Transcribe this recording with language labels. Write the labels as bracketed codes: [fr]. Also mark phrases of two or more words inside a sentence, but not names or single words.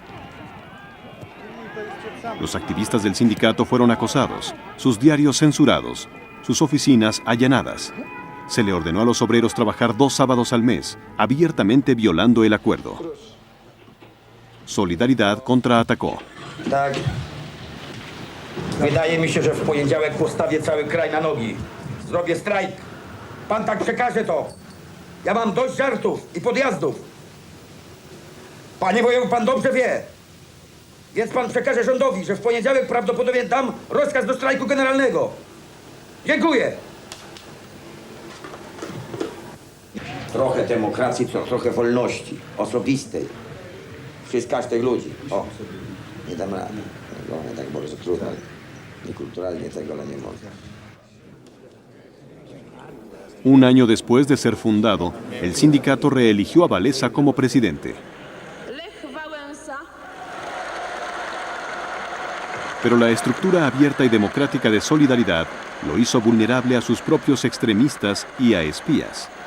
[es] Los activistas del sindicato fueron acosados, sus diarios censurados, sus oficinas allanadas. Se le ordenó a los obreros trabajar 2 sábados al mes, abiertamente violando el acuerdo. Solidaridad contraatacó. [pl] Tak. Wydaje mi się, że w poniedziałek postawię cały kraj na nogi. Zrobię strajk. Pan tak przekaże to. Ja mam dość żartów i podjazdów. Panie wojewu, pan dobrze wie. Więc pan przekaże rządowi, że w poniedziałek prawdopodobnie dam rozkaz do strajku generalnego. Dziękuję. Trochę demokracji, trochę wolności osobistej. Przez każdych ludzi. O, nie dam rady. Nie tak bardzo trudno. Niekulturalnie tego, ale nie mogę. [es] Un año después de ser fundado, el sindicato reeligió a Walesa como presidente. Pero la estructura abierta y democrática de Solidaridad lo hizo vulnerable a sus propios extremistas y a espías.